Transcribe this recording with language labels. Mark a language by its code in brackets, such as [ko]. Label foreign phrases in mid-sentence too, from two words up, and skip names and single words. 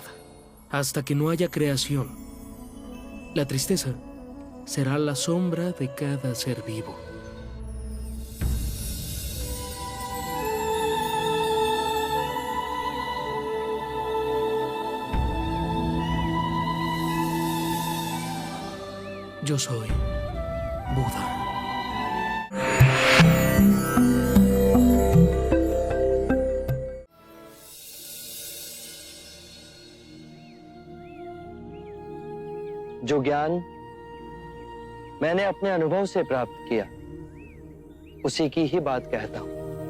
[es] Hasta que no haya creación, la tristeza será la sombra de cada ser vivo. Yo soy Buda. [hi] जो ज्ञान मैंने अपने अनुभव से प्राप्त किया, उसी की ही बात कहता हूं।